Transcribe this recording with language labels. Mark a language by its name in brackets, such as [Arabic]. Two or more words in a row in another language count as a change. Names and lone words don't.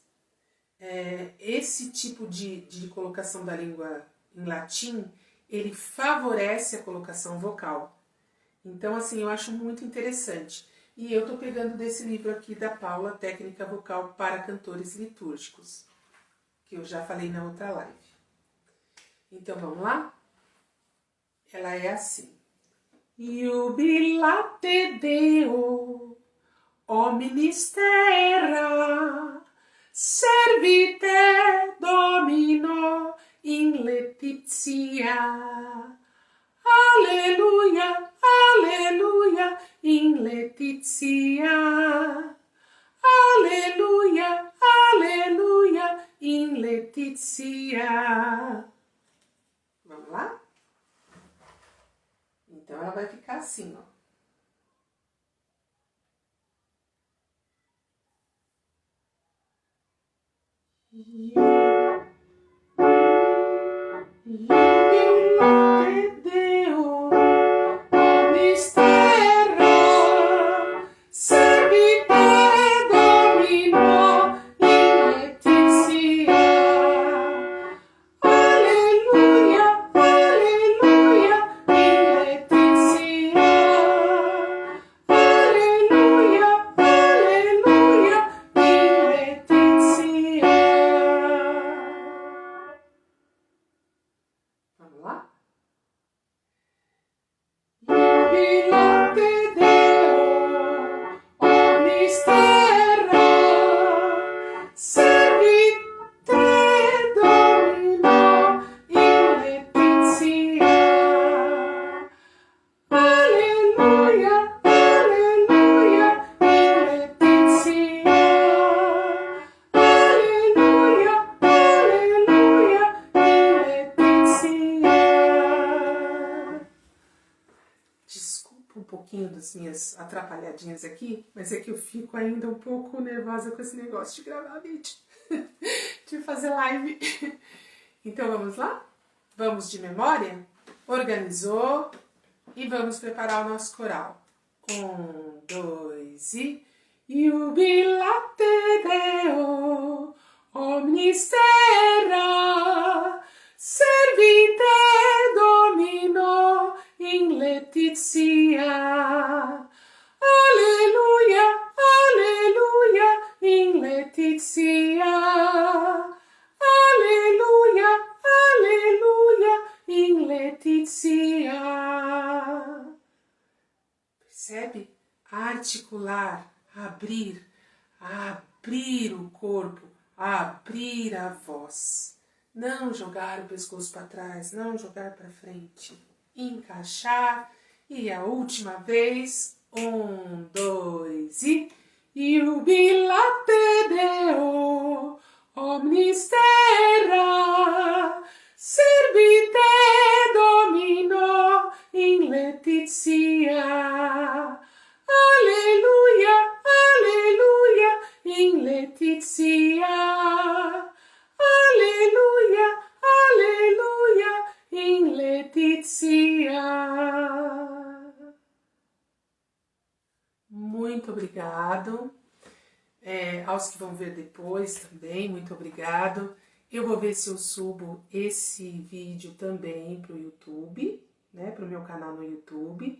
[Portuguese] Esse tipo de colocação da língua em latim, ele favorece a colocação vocal. Então, assim, eu acho muito interessante. E eu estou pegando desse livro aqui da Paula, Técnica Vocal para Cantores Litúrgicos, que eu já falei na outra live. Então, vamos lá? Ela é assim. [Latin] Jubilate Deo, omnis terra, servite Domino in letitia. Aleluia, aleluia, in letitia. Aleluia, aleluia, in letitia. [Portuguese] Vamos lá? Então ela vai ficar assim, ó. [Latin] Jubilate Deo, omnis terra, servite Domino in letitia. Aleluia, aleluia, in letitia. Aleluia, aleluia, in letitia. [Portuguese] Vamos lá? [Latin] Jubilate Deo, omnis terra, servite Domino in letitia. Aleluia, aleluia, in letitia. Aleluia, aleluia, in letitia. [Portuguese] Desculpa um pouquinho das minhas atrapalhadinhas aqui, mas é que eu fico ainda um pouco nervosa com esse negócio de gravar vídeo, de fazer live. Então vamos lá? Vamos de memória? Organizou e vamos preparar o nosso coral. 1, 2 e... [Latin] Jubilate Deo, omnis terra servite Domino in laetitia. Alleluia, alleluia, in laetitia. Alleluia, alleluia, in laetitia. [Portuguese] Percebe? Articular, abrir o corpo, abrir a voz. Não jogar o pescoço para trás, não jogar para frente. Encaixar. E a última vez. 1, 2 e... [Latin] Iubilate Deo, omnis terra, servite Domino in laetitia. Alleluia, alleluia, in laetitia. Alleluia, alleluia, in laetitia. [Portuguese] Muito obrigado. Aos que vão ver depois também, muito obrigado. Eu vou ver se eu subo esse vídeo também para o YouTube, né, para o meu canal no YouTube.